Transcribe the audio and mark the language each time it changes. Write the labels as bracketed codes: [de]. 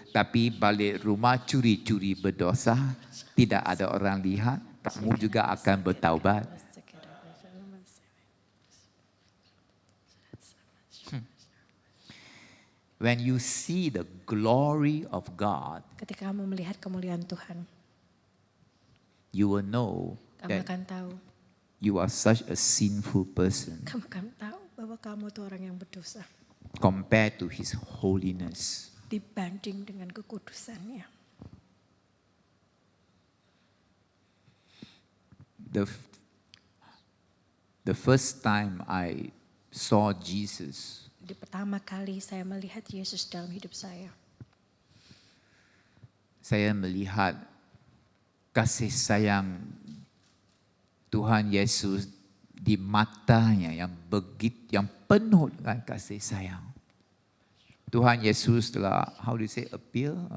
[ms] Tapi balik rumah curi-curi berdosa, tidak ada orang lihat, kamu juga akan bertaubat. [en] When you see the glory of God, [id] Ketika kamu melihat kemuliaan Tuhan, [en] you will know [id] kamu [en] that [id] akan tahu. [en] you are such a sinful person [id] Kamu akan tahu bahwa kamu itu orang yang berdosa [en] compared to His holiness. [id] dibanding dengan kekudusannya. [en] The first time I saw Jesus, [id] Di pertama kali saya melihat Yesus dalam hidup saya melihat kasih sayang Tuhan Yesus di matanya yang penuh dengan kasih sayang. Tuhan Yesus telah, [en] how do you say, appear?